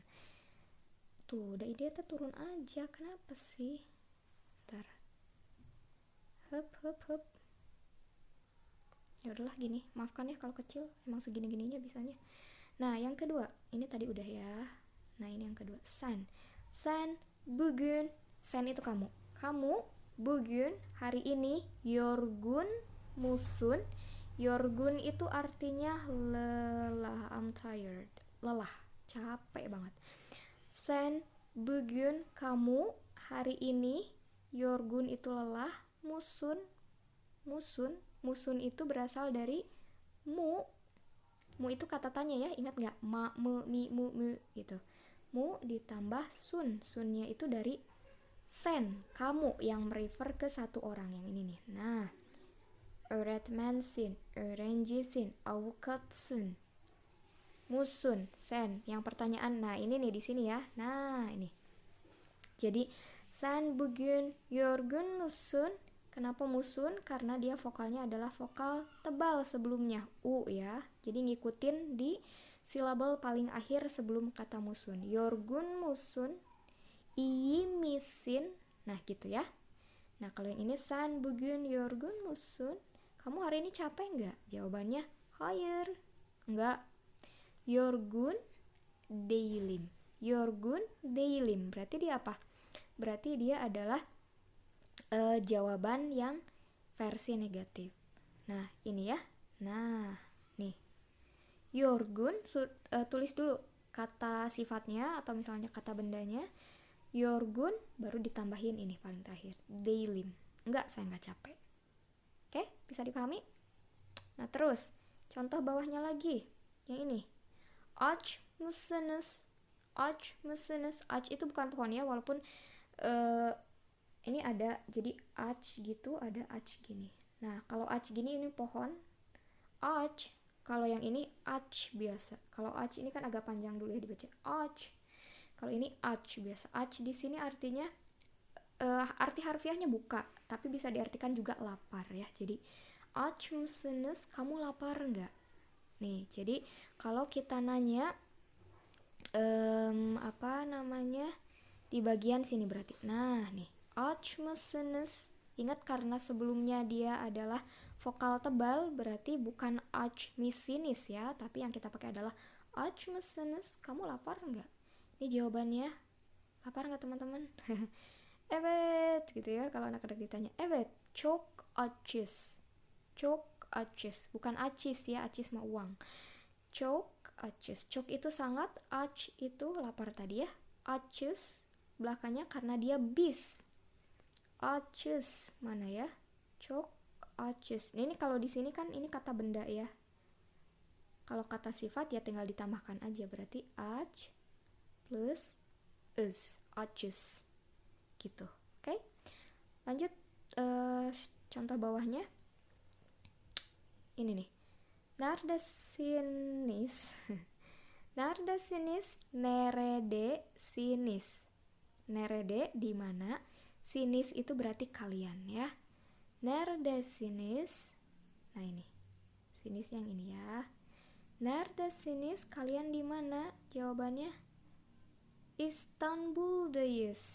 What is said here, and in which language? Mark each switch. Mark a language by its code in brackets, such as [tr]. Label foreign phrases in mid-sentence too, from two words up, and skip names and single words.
[id] Tuh, udah ide tuh turun aja. Kenapa sih? Ntar. Hup. Ya udahlah gini, maafkan ya kalau kecil, emang segini-gininya bisanya. Nah, yang kedua, ini tadi udah ya. Nah, ini yang kedua, [tr] sen bugün. [id] Sen itu kamu, bugün hari ini, [tr] yorgun musun. [id] Yorgun itu artinya lelah, [en] I'm tired, [id] lelah, capek banget. [tr] Sen bugün, [id] kamu hari ini, yorgun itu lelah, musun itu berasal dari mu itu kata tanya ya, ingat nggak? Ma, me, mi, mu gitu. Mu ditambah sunnya itu dari sen, kamu, yang merefer ke satu orang yang ini nih. Nah, [tr] öğretmensin, öğrencisin, avukatsın, musun, sen, [id] yang pertanyaan. Nah, ini nih di sini ya. Nah, ini. Jadi [tr] sen bugün yorgun musun? [id] Kenapa musun? Karena dia vokalnya adalah vokal tebal sebelumnya, u ya. Jadi ngikutin di silabel paling akhir sebelum kata musun. [tr] Yorgun musun, iyi misin. [id] Nah, gitu ya. Nah, kalau yang ini [tr] sen bugün yorgun musun? [id] Kamu hari ini capek nggak? Jawabannya hayır. Enggak. [tr] Yorgun değilim. Yorgun değilim. [id] Berarti dia apa? Berarti dia adalah jawaban yang versi negatif. Nah, ini ya. Nah, nih. Yorgun, tulis dulu kata sifatnya atau misalnya kata bendanya. Yorgun, baru ditambahin ini paling terakhir, değilim. Enggak, saya enggak capek. Oke, bisa dipahami? Nah, terus contoh bawahnya lagi. Yang ini. [tr] Aç mısınız? Aç mısınız? [id] Aç itu bukan pohon ya, walaupun ini ada, jadi aç gitu, ada aç gini. Nah, kalau aç gini ini pohon. Aç. Kalau yang ini aç biasa. Kalau aç ini kan agak panjang dulu ya dibaca. Aç. Kalau ini aç biasa. Aç di sini artinya arti harfiahnya buka, tapi bisa diartikan juga lapar ya. Jadi [tr] aç mısınız? [id] Kamu lapar nggak? Nih, jadi kalau kita nanya apa namanya di bagian sini berarti. Nah, nih. [tr] Aç mısınız? [id] Ingat, karena sebelumnya dia adalah vokal tebal, berarti bukan [tr] aç mısınız [id] ya, tapi yang kita pakai adalah [tr] aç mısınız? [id] Kamu lapar nggak? Ini jawabannya, lapar nggak teman-teman? Evet gitu ya, kalau anak-anak ditanya. [tr] Evet, çok açız. Çok açız, [id] bukan acis ya, acis mah uang. [tr] Çok açız. [id] Çok itu sangat, aç itu lapar tadi ya. Açız belakangnya karena dia bis. Açız mana ya? [tr] Çok açız. [id] Ini kalau di sini kan ini kata benda ya. Kalau kata sifat ya tinggal ditambahkan aja, berarti aç plus is, açız. Gitu. Oke? Lanjut contoh bawahnya. Ini nih. [tr] Neredesiniz? Neredesiniz? Nerede sinis? [id] Nerede di mana? Sinis itu berarti kalian ya. [tr] Naar de sinis. [id] Nah ini, sinis yang ini ya. [tr] Naar de sinis, [id] kalian di mana? Jawabannya Istanbul'dayız.